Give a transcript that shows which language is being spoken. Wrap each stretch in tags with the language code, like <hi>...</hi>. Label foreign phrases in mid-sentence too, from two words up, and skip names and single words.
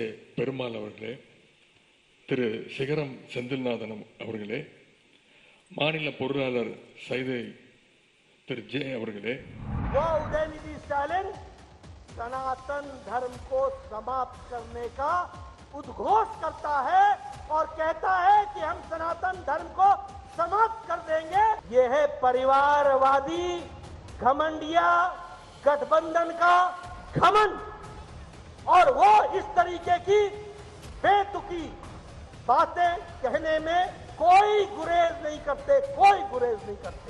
<ta>பெருமாள் அவர்களே, திரு சிகரம் செந்தில்நாதன் அவர்களே, மாநில பொருளாளர் சைதை திரு ஜே அவர்களே,</ta> <hi>वो उदयनिधि स्टालिन सनातन धर्म को समाप्त करने का उद्घोष करता है और कहता है कि हम सनातन धर्म को समाप्त कर देंगे। ये है परिवारवादी घमंडिया गठबंधन का घमंड और वो इस तरीके की बेतुकी बातें कहने में कोई गुरेज नहीं करते, कोई गुरेज नहीं करते।</hi>